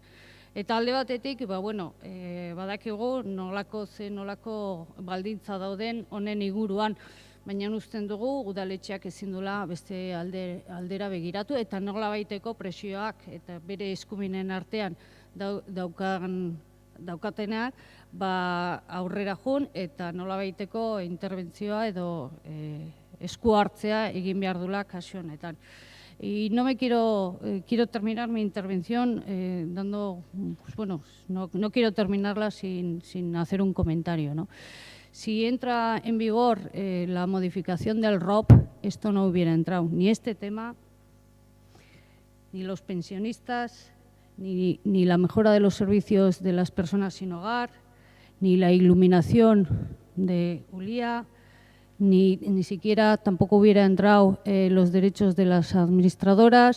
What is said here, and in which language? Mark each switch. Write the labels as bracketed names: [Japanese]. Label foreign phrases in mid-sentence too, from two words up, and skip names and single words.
[Basque] Eta alde batetik, badakigu nolako baldintza dauden honen inguruan, baina usten dugu udaletxeak ezin dula beste aldera begiratu eta nolabaiteko presioak eta bere eskumenen artean daukatenak aurrera jun eta nolabaiteko interbentzioa edo esku hartzea egin behar dula kasu honetan. [Spanish] Y quiero terminar mi intervención no quiero terminarla sin hacer un comentario, ¿no? Si entra en vigor la modificación del ROP, esto no hubiera entrado, ni este tema, ni los pensionistas, ni la mejora de los servicios de las personas sin hogar, ni la iluminación de Ulia, ni siquiera tampoco hubiera entrado los derechos de las administradoras.